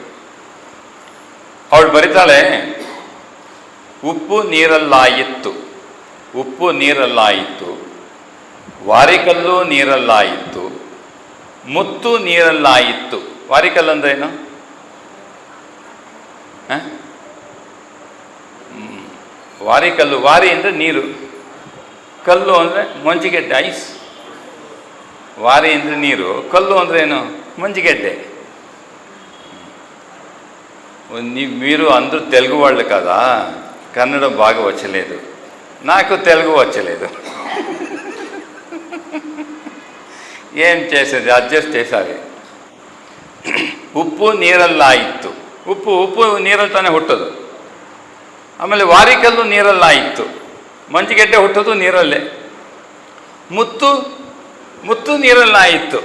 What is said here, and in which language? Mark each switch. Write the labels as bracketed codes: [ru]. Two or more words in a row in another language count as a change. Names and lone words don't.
[kn] ಅವಳು ಬರಿತಾಳೆ, ಉಪ್ಪು ನೀರಲ್ಲಾಯಿತ್ತು, ವಾರಿಕಲ್ಲು ನೀರಲ್ಲಾಯಿತ್ತು, ಮುತ್ತು ನೀರಲ್ಲಾಯಿತ್ತು. ವಾರಿಕಲ್ಲು ಅಂದ್ರೆ ಏನು? ವಾರಿಕಲ್ಲು, ವಾರಿ ಅಂದರೆ ನೀರು, ಕಲ್ಲು ಅಂದರೆ ಮಂಜಿಗೆಡ್ಡೆ, ಐಸ್. ವಾರಿ ಅಂದರೆ ನೀರು, ಕಲ್ಲು ಅಂದರೆ ಏನು? మంచిగడ్డే. [te] మీరు అందరూ తెలుగు వాళ్ళు కదా, కన్నడ బాగా వచ్చలేదు, నాకు తెలుగు వచ్చలేదు. [kn] ಏನು [te] చేసేది అడ్జస్ట్ చేసాలి. [kn] ಉಪ್ಪು ನೀರಲ್ಲಾಯಿತು. ಉಪ್ಪು ನೀರಲ್ಲಿ ತಾನೇ ಹುಟ್ಟೋದು. ಆಮೇಲೆ ವಾರಿಕಲ್ಲು ನೀರಲ್ಲಾಯಿತು. ಮಂಜಿಗೆಡ್ಡೆ ಹುಟ್ಟೋದು ನೀರಲ್ಲೇ. ಮುತ್ತು ನೀರಲ್ಲಾಯಿತು.